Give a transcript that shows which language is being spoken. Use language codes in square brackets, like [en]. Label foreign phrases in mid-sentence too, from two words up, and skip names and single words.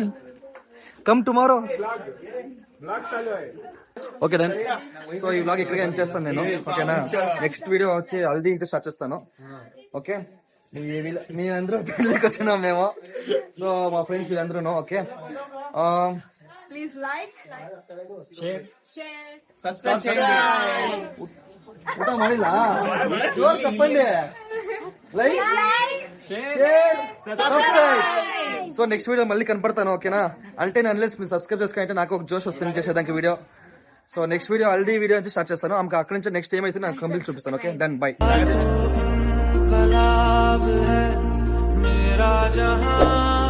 [en] come tomorrow. okay done. [te] సో ఈ వ్లాగ్ ఇక్కడికి ఎండ్ చేస్తాను నేను. ఓకేనా, [en] next video [te] వచ్చి హల్దీ ఇంకా స్టార్ట్ చేస్తాను. ఓకే, మీ అందరూ పెళ్ళికి వచ్చినాం మేము. సో మా ఫ్రెండ్స్ వీళ్ళందరూ. ఓకే, [en] please like [kn] ಊಟ ಮಾಡಿಲ್ಲ ಜೋರ್ ತಪ್ಪಂದೆ. [en] like share subscribe. so next video [te] మళ్ళీ కనపడతాను. ఓకేనా, అంటే అన్లెస్ మీరు సబ్స్క్రైబ్ చేసుకుంటే నాకు ఒక జోష్ వస్తుంది చేసేదానికి వీడియో. [en] so next video [te] హల్దీ వీడియో నుంచి స్టార్ట్ చేస్తాను. ఆమెకు అక్కడి నుంచి నెక్స్ట్ ఏమైతే నాకు కంప్లీట్ చూపిస్తాను. [en] okay done, bye.